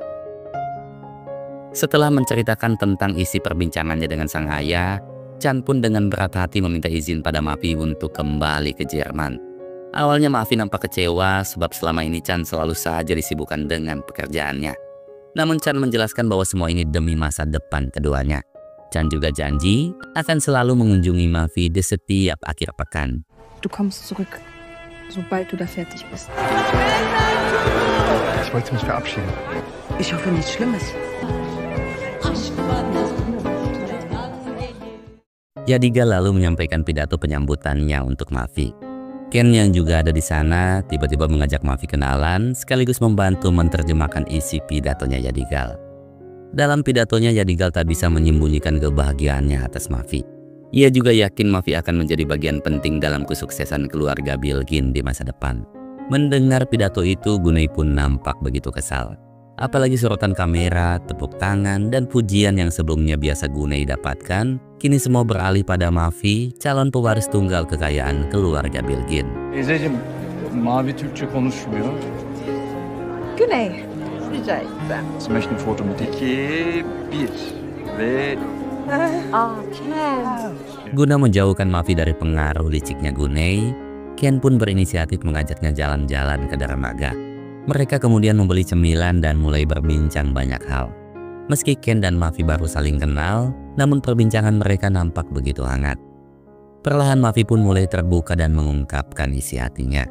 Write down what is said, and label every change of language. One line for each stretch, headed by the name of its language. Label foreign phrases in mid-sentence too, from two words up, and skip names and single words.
Indonesian: Setelah menceritakan tentang isi perbincangannya dengan sang ayah, Chan pun dengan berat hati meminta izin pada Mafi untuk kembali ke Jerman. Awalnya Mafi nampak kecewa sebab selama ini Chan selalu saja disibukkan dengan pekerjaannya. Namun Chan menjelaskan bahwa semua ini demi masa depan keduanya. Chan juga janji akan selalu mengunjungi Mavi di setiap akhir pekan.
German: Du kommst zurück, sobald du da fertig bist. Ich wollte mich verabschieden. Ich hoffe nichts Schlimmes.
Indonesian: Yadigal lalu menyampaikan pidato penyambutannya untuk Mavi. Ken yang juga ada di sana tiba-tiba mengajak Mavi kenalan sekaligus membantu menerjemahkan isi pidatonya Yadigal. Dalam pidatonya Yadigal tak bisa menyembunyikan kebahagiaannya atas Mavi. Ia juga yakin Mavi akan menjadi bagian penting dalam kesuksesan keluarga Bilgin di masa depan. Mendengar pidato itu, Gunei pun nampak begitu kesal. Apalagi sorotan kamera, tepuk tangan, dan pujian yang sebelumnya biasa Gunei dapatkan, kini semua beralih pada Mavi, calon pewaris tunggal kekayaan keluarga Bilgin.
Turkish: Teyzeciğim, Mavi Türkçe konuşmuyor. Güney. Rica etsem.
German: Sie möchten ein Foto mit dir.
Turkish: 2, 1 ve...
Indonesian: Guna menjauhkan Mavi dari pengaruh liciknya Gunei, Ken pun berinisiatif mengajaknya jalan-jalan ke dermaga. Mereka kemudian membeli cemilan dan mulai berbincang banyak hal. Meski Ken dan Mavi baru saling kenal, namun perbincangan mereka nampak begitu hangat. Perlahan Mavi pun mulai terbuka dan mengungkapkan isi hatinya.